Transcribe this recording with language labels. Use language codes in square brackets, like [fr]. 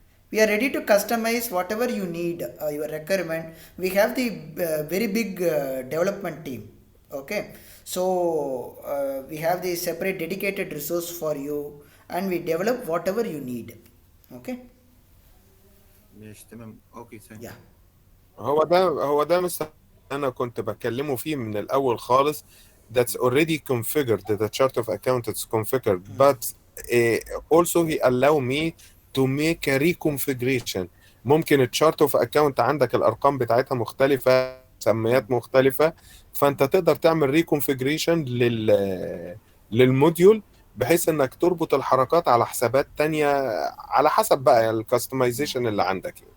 [en] We are ready to customize whatever you need, your requirement. We have the very big development team. Okay, so we have the separate dedicated resource for you, and we develop whatever you need. Okay, [ar] ماشي تمام. [en] Okay, thank yeah. you. [ar] هو ده مثلا انا كنت بكلمه فيه من الاول خالص. [en] That's already configured. The chart of account is configured, but also he allow me to make a reconfiguration. [ar] ممكن الشارت اوف اكاونت عندك الارقام بتاعتها مختلفه، مسميات مختلفه، فانت تقدر تعمل ريكونفيجريشن للموديول، بحيث انك تربط الحركات على حسابات تانية على حسب بقى الكاستمايزيشن اللي عندك.